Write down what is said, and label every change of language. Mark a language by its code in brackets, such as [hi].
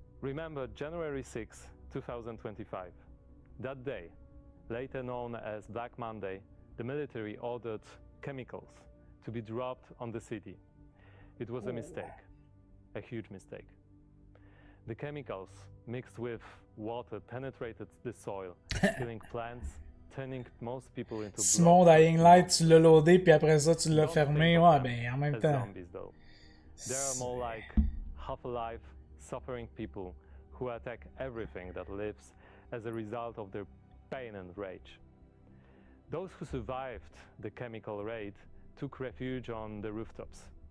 [en] Remember January 6, 2025. That day, later known as Black Monday, the military ordered chemicals to be dropped on the city. It was a mistake, a huge mistake. The chemicals mixed with water penetrated the soil, killing plants, turning most people into [fr] Simon, Dying Light, tu l'as loadé puis après ça tu l'as fermé. Ouais, ben en même temps. [en] There are more like half-alive, suffering people who attack everything that lives as a result of their pain and rage. Those who survived the chemical raid took refuge on the rooftops.